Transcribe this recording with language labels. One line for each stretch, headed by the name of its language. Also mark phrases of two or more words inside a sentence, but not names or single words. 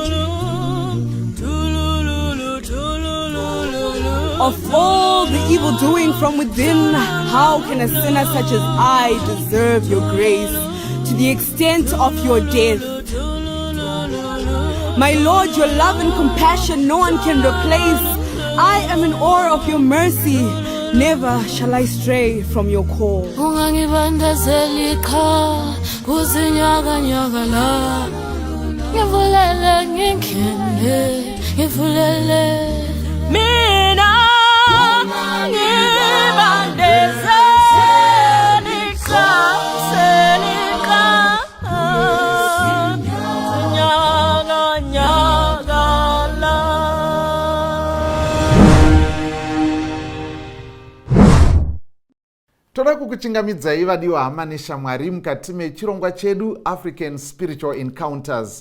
English: Of all the evil doing from within, how can a sinner such as I deserve your grace to the extent of your death? My Lord, your love and compassion no one can replace. I am in awe of your mercy. Never shall I stray from your call.
Zulu: Ungangibandezelika uzinyaganyagala ngivulele ngivulele. Mina ngibandezelika nyaganyagala.
Shona: Toda kukuchingamidzai vadiwa hama neshamwari mukati mechirongwa chedu African Spiritual Encounters.